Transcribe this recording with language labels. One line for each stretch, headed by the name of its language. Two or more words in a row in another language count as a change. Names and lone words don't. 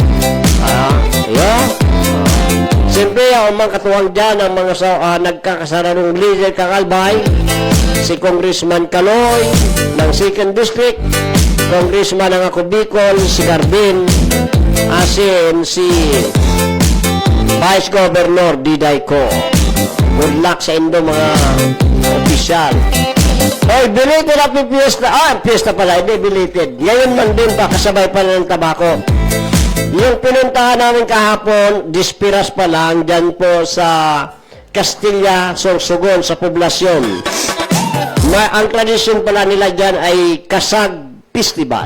Filipino: Siyempre, ang mga katuwang dyan, ang mga nagkakasararong leader kang Albay, si Congressman Caloy ng 2nd District, Congressman ng ako Bicol, si Garbin, asin si Vice Governor Diday Ko.
English: Good luck
Bikol: sa indo mga opisyal. Oy,
English: belated happy fiesta.
Filipino: Fiesta pala, hindi belated. Ngayon man din pa, kasabay pa ng tabako. Yung pinuntahan namin kahapon, dispiras pa lang, dyan po sa Castilla, Sorsogon, sa poblasyon. Ang tradisyon pala nila dyan ay Kasag Festival.